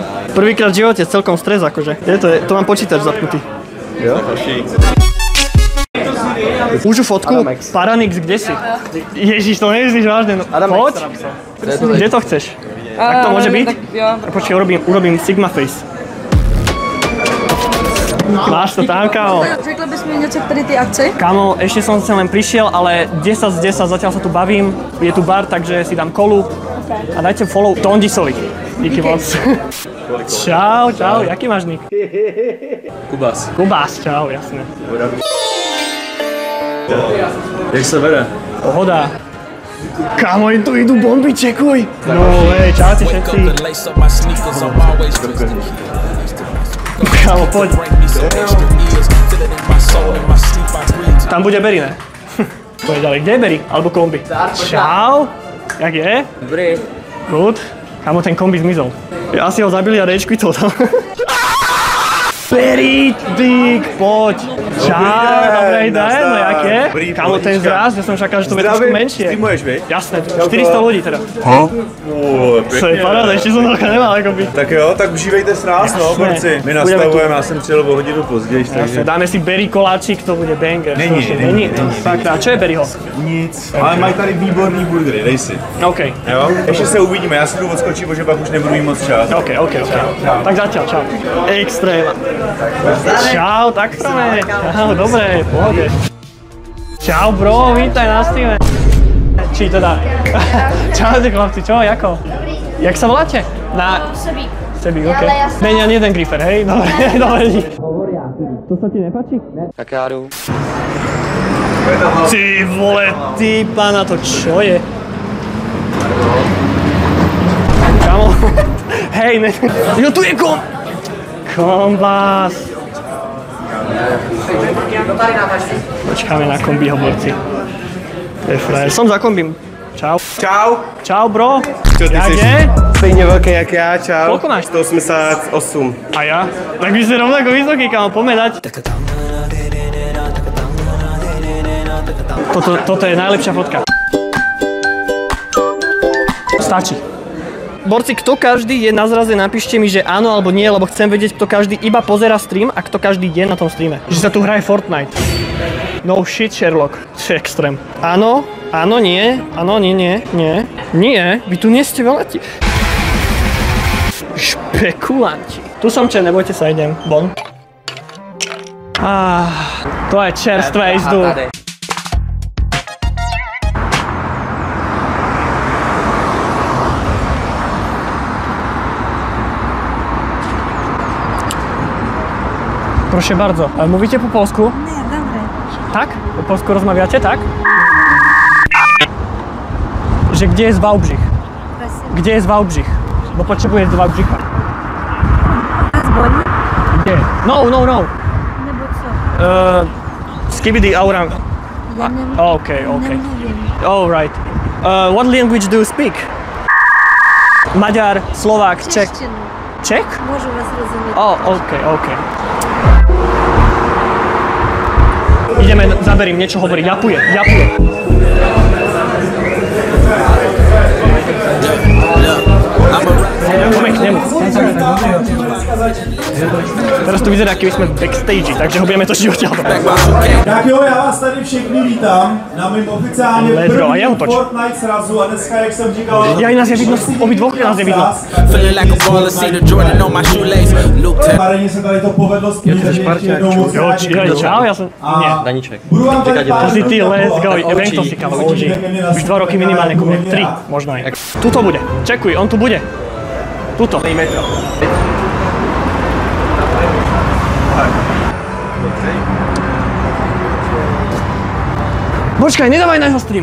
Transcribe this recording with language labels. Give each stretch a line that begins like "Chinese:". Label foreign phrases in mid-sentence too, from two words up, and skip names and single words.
Slovak: Prvýkrát v živote celkom stres, akože. To mám počítač zapnutý.
Czech: Jo, hoší. Užu fotku? Adamex.
Slovak: Paranix, kde si? Ježiš, to nemyslíš vážne. Poď. Kde to chceš? Tak to môže byť?
Czech: Počkej, urobím Sigma Face.
Slovak: Máš to tam, kámo.
Czech: Řekl bys mi něco k tady ty akci?
Slovak: Kámo, ešte som sem len prišiel, ale 10 z 10, zatiaľ sa tu bavím. Je tu bar, takže si dám kolu. A dajte follow Tondisovi.
Czech: Díky moc. Čau, čau, jaký máš nick? Kubas. Kubás, čau, jasné. Jak sa vede? Pohoda.
Slovak: Kámo, im tu idú bomby, čekuj.
English: No way,
Slovak: čaute všetci. Kámo, poď.
Czech: Tam bude Berry, ne?
Slovak: Poď ďalej, kde je Berry? Alebo kombi? Čau. Jak je?
Czech: Dobrý.
Slovak: Good. Kámo, ten kombi zmizol. Asi ho zabili a rage-quitol tam. Berry, dík, poď. Čau, dobré dajme, jak je? Kámo, ten zraz, ja som čakal, že to bude trošku menšie. Streamuješ, vej? Jasné, 400 ľudí teda. To je paráda, ešte som toľko nemal ako byť.
Czech: Tak jo, tak užívejte s nás, no, borci. My nastavujeme, já jsem přijel o hodinu později, takže...
Slovak: Dáme si Berry koláčik, to bude banger.
Czech: Není.
Slovak: Fakt, a čo je Berryho?
Czech: Nic, ale mají tady výborný burgery, dej si. OK. Jo? Ještě se uvidíme, já si jdu odskočit, protože pak už nebudu mít moc čas. OK.
Slovak: Tak zatiaľ, čau. Extrém. Čau, tak sme. Čau, dobré, pohode. Čau, bro, vítaj na streame. Či teda... Čaute, chlapci, čo, jako? Jak sa voláte? Sebík, OK.
Czech: Není ani jeden grifer, hej?
Slovak: Dobre, dík. To sa ti nepáči?
Czech: Tak já jdu. Ty vole, ty pána, to čo je?
Slovak: Kámo, hej, ne...
Czech: Jo, tu je kombás.
Slovak: Počkáme na kombiho, borci. To je frajer. Som za kombím. Čau. Čau. Čau, bro. Čo ty
Czech: Jak jsi? je? Stejně velký jak já, čau.
Slovak: Koľko máš? 188. A ja? Tak vy ste rovnako vysoký, kámo, poďme dať. Toto je najlepšia fotka. Stačí. Borci, kto každý je na zraze, napíšte mi, že áno alebo nie, lebo chcem vedieť, kto každý iba pozera stream a kto každý je na tom streame. Že sa tu hraje Fortnite.
English: No shit, Sherlock.
Slovak: To je extrém. Áno, nie, nie. Vy tu nie ste veľa Špekulanti. Tu som čer, nebojte sa, idem.
Czech: Bon. To je čerstvé jízdu.
Polish: Proszę bardzo. Mówicie po polsku?
Slovak: Nie, dobre.
Polish: Tak? Po polsku rozmawiacie, tak? Że gdzie jest Wałbrzych? Gdzie jest Wałbrzych? Bo potrzebuję do Wałbrzycha. Dzwoni? Gdzie? No. No bo co? Skibidi Auram. Ja nie wiem.
English: Okay.
Polish: Nie wiem.
English: All right. What language do you speak? Maďar, Slovak, Czech.
Polish: Czeszczynu.
English: Czech?
Polish: Może was rozumieć.
English: Okay.
Slovak: Ideme, zaberím, niečo hovorí. Japuje. Poďme k nemu. Teraz to vyzerá, keby sme backstage, takže ho budeme točiť odtiaľ.
Czech: Tak jo, já vás tady všechny vítám na mým oficiálně prvním Fortnite srazu a dneska, jak jsem říkal...
Slovak: Ja, nás je vidno, obidvoch nás je vidno.
Czech: Mareně se tady to povedlo s tím, že ještě jednou moc
Slovak: Čau, ja som... Nie. Daníček.
Czech: Budu vám tady
Slovak: To si ty,
English: let's go.
Slovak: Viem to si, kámo, OG. Už 2 roky minimálne, ku mne 3, možno aj. Tuto bude, čekuj, on tu bude. Tuto. Počkaj, nedávaj na jeho stream.